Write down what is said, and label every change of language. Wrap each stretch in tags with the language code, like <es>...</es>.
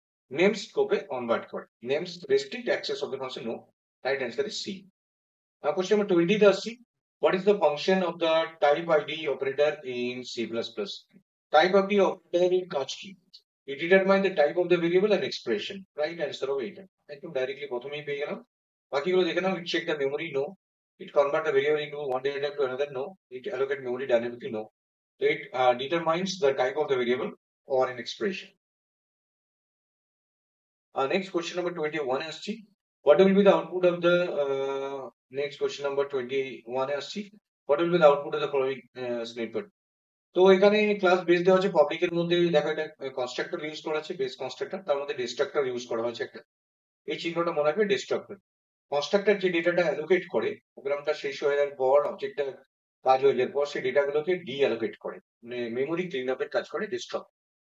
<en>name</en> <bn>স্কোপে convert করে।</bn> <en>Names restrict access of the function? No. Right answer is C. Question number 20</en> <bn>তে আসছি,</bn> <en>what is the function of the type id operator in C++? Type id operator</en> <bn>এর কাজ কি?</bn> <en>It determine the type of the variable and expression. Right answer</en> <bn>হবে এটা। একদম directly প্রথমেই পেয়ে গেলাম। বাকিগুলো দেখে নাও।</bn> <en>It check the memory? No. It convert the variable into one data type to another? No. It allocate memory dynamically? No. So it determines the type of the variable or an expression. Next question number 21 আসছি, what will be the output of the next question number 21 আসছি, what will be the output of the following snippet?</en> <bn>তো এখানে class base দেওয়া আছে পাবলিকের মধ্যে, দেখো এটা কনস্ট্রাক্টর ইউজ করা আছে, বেস কনস্ট্রাক্টর, তার মধ্যে ডিস্ট্রাক্টর ইউজ করা হয়েছে একটা। এই চিহ্নটা মনে রাখবে, ডিস্ট্রাক্টর। কনস্ট্রাক্টর যে ডেটাটা অ্যালোকেট করে, প্রোগ্রামটা শেষ হয়ে যাওয়ার পর, অবজেক্টটা কাজ হয়ে যাওয়ার পর, সেই ডেটাগুলোকে ডি অ্যালোকেট করে, মানে মেমোরি ক্লিন আপের কাজ করে ডিস্ট্রাক্টর।</bn>